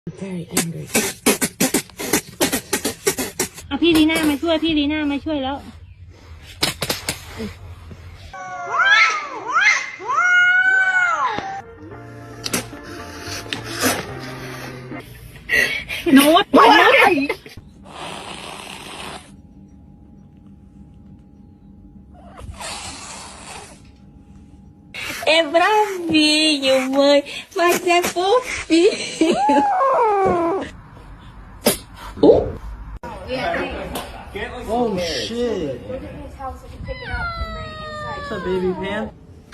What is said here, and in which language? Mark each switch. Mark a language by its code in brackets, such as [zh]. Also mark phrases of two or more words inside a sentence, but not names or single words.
[en] very angry [th] เอาพี่ลีน่ามาช่วยพี่ลีน่ามาช่วยแล้ว โน้ต [pt] Em bravinho, mãe, mas é fofinho. [en] Oh shit. It's a baby pan.